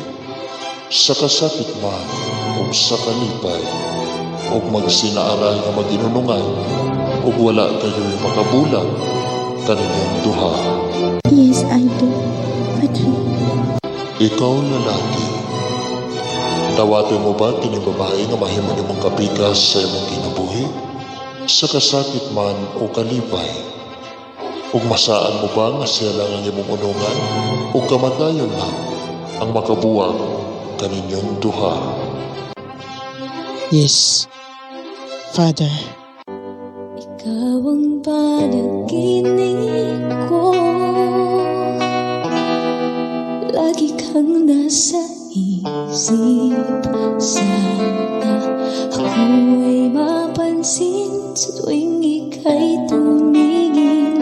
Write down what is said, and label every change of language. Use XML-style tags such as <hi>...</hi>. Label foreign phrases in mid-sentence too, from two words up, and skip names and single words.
<ceb>Sa kasakit man o sa kalipay o magsinaaral nga maginunungan o wala kayo'y makabulag kaninyong duha.</ceb> <en>Yes, I do.</en> <ceb>Padre. Ikaw, lalaki, dawaton mo ba kining babae nga mahimo nimong kapikas sa imong kinabuhi? Sa kasakit man o kalipay, ug masaan mo ba nga siya lang ang imong unungan o kamatayon lang ang makabuwag kaninyong duha?</ceb> <en>Yes, Father.</en> <tl>Ikaw ang panaginip ko, lagi kang nasa isip. Sana ako ay mapansin sa tuwing ika'y tumingin.</tl>